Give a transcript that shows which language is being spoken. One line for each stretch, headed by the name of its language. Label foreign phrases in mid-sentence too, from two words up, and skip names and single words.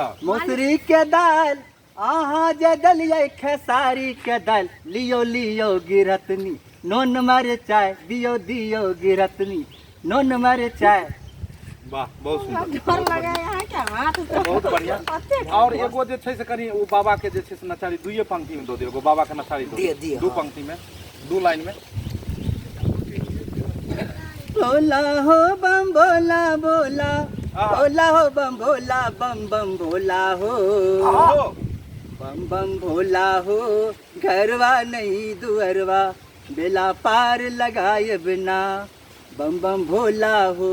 Maithili: मौसरी के दाल, अहाँ जे दलियै खेसारी के दाल। लियो लियो गिरहतनी नोन मरचाई, दियो दियो गिरहतनी नोन मरचाई। वाह बहुत सुंदर, बहुत बढ़िया। और एगो जे छै से कनी ओ बाबा के जे छै से नचारी दुइये पंक्ति में दो दियो। एगो बाबा के नचारी दो, दो पंक्ति में, दो लाइन में। बोला हो बम बोला बोला, बोला हो बम भोला, बम बम भोला हो। बम बम भोला हो घरवा नहीं दुअरवा बेला पार लगाए बिना बम बम भोला हो।